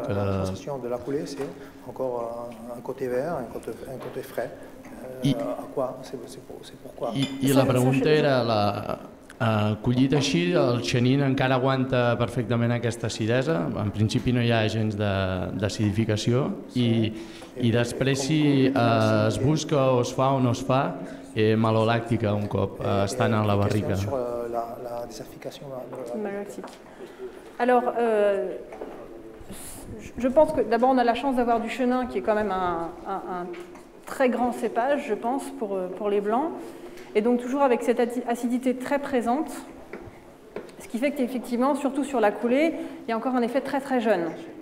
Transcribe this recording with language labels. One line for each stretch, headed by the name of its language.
Catalan: La sensació
French: de la Collet, c'est encore un côté vert, un côté frais. À quoi? C'est pourquoi?
Catalan: I la pregunta era, collit així, el Chenin encara aguanta perfectament aquesta acidesa, en principi no hi ha gens d'acidificació, i després si es busca o es fa o no es fa malolàctica un cop estan a la barrica.
French: La désacidification malolactique. Alors, je pense que d'abord on a la chance d'avoir du Chenin qui est quand même un très grand cépage, je pense, pour les blancs, et donc toujours avec cette acidité très présente, ce qui fait qu'effectivement, surtout sur la coulée, il y a encore un effet très très jeune.